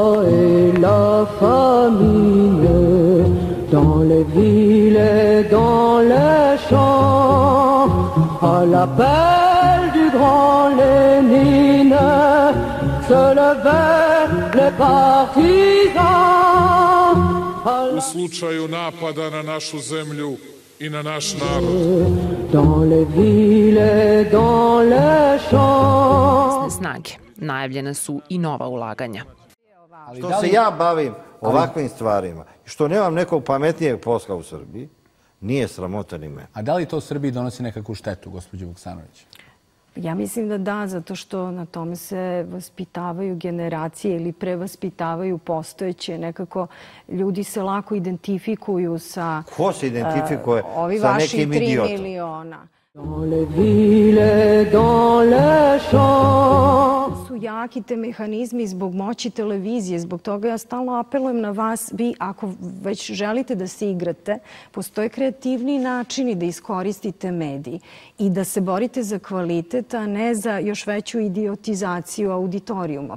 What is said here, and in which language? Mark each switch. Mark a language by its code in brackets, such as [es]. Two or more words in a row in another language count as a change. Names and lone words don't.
[fr] et la famine, dans les villes et dans les champs, à l'appel du grand Lénine, se levaient les partisans. [sr] U slučaju napada na našu zemlju i na naš narod. [fr] Dans les villes et dans les champs. [sr] Snage. Najavljena su i nova ulaganja. Što se ja bavim ovakvim stvarima i što nemam nekog pametnijeg posla u Srbiji, nije sramota ni mene. A da li to Srbiji donosi nekakvu štetu, gospođo Vuksanović? Ja mislim da da, zato što na tome se vaspitavaju generacije ili prevaspitavaju postojeće. Nekako ljudi se lako identifikuju sa Ko se identifikuje ovi sa vaši nekim 3 idiotom? miliona. [fr] Dans les villes et dans les champs. [sr] Su jaki te mehanizmi zbog moći televizije, zbog toga ja stalno apelujem na vas, vi ako već želite da se igrate, postoje kreativni načini da iskoristite mediji i da se borite za kvalitet, a ne za još veću idiotizaciju auditorijuma.